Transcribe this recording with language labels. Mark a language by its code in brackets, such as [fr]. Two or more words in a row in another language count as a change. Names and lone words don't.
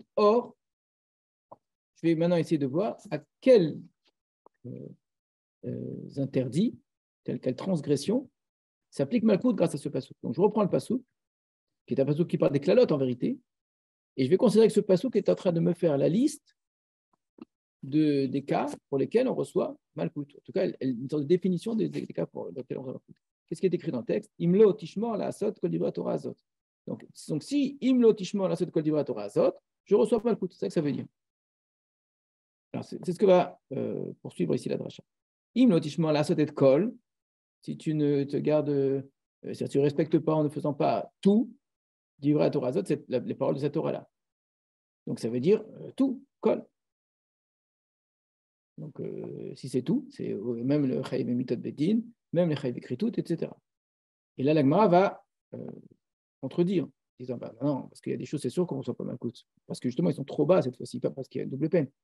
[fr] Or, je vais maintenant essayer de voir à quels interdits, quelle transgression s'applique Malkout grâce à ce passouk. Donc, je reprends le passouk, qui est un passouk qui parle des klalotes en vérité, et je vais considérer que ce passouk est en train de me faire la liste des cas pour lesquels on reçoit Malkout. En tout cas, une sorte de définition des cas pour lesquels on reçoit Malkout. Qu'est-ce qui est écrit dans le texte? [he] אם לא תשמור לעשות כל דברי תורה הזאת. [fr] Donc, si [he] אם לא תשמור לעשות כל דברי תורה הזאת, [fr] je reçois Malkout. C'est ça que ça veut dire. Alors, c'est ce que va poursuivre ici la dracha. [he] אם לא תשמור לעשות את כל, [fr] si tu ne te gardes, si tu ne respectes pas en ne faisant pas tout, [he] דברי תורה הזאת, [fr] c'est les paroles de cette Torah-là. Donc, ça veut dire tout, kol. Donc, si c'est tout, c'est même le [he] חייב מיתות בית דין, [fr] même le [he] חייב כריתות, [fr] etc. Et là, l'Agmara va contredire, disant non, parce qu'il y a des choses, c'est sûr qu'on ne reçoit pas Malkout, parce que justement, ils sont trop bas cette fois-ci, pas parce qu'il y a une double peine.